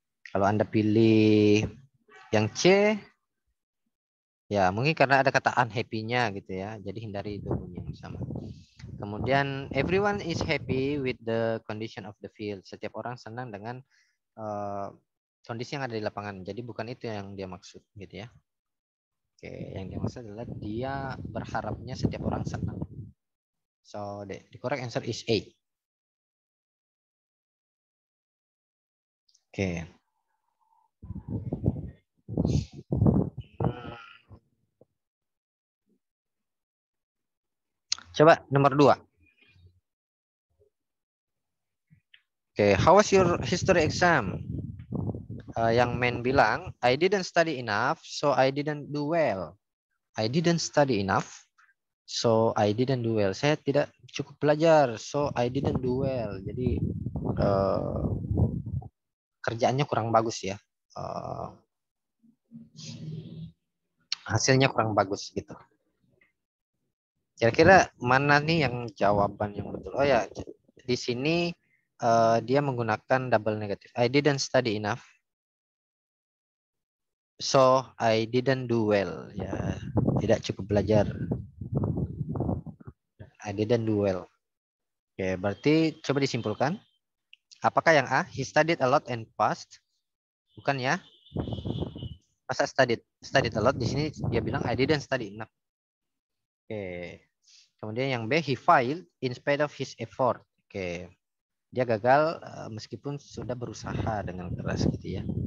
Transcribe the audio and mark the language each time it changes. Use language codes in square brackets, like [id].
[id] Kalau Anda pilih yang C, ya mungkin karena ada kata unhappy-nya gitu ya. Jadi hindari itu bunyi yang sama. [en] Kemudian everyone is happy with the condition of the field. [id] Setiap orang senang dengan kondisi yang ada di lapangan. Jadi bukan itu yang dia maksud gitu ya. Oke, yang dia maksud adalah dia berharapnya setiap orang senang. [en] So the correct answer is A. Oke. [id] Coba nomor 2. [en] Oke, how was your history exam? [id] Yang men bilang, [en] I didn't study enough, so I didn't do well. I didn't study enough, so I didn't do well. [id] Saya tidak cukup belajar, [en] so I didn't do well. [id] Jadi kerjaannya kurang bagus ya. Hasilnya kurang bagus gitu. Kira-kira mana nih yang jawaban yang betul? Oh ya, di sini dia menggunakan double negative. [en] I didn't study enough, so I didn't do well. [id] Ya, tidak cukup belajar. [en] I didn't do well. [id] Oke, berarti coba disimpulkan. Apakah yang A? [en] He studied a lot and passed. [id] Bukan ya? Masa [en] studied a lot? [id] Di sini dia bilang [en] I didn't study enough. Oke. [id] Kemudian yang B, [en] he failed in spite of his effort. Oke. [id] Dia gagal meskipun sudah berusaha dengan keras gitu ya.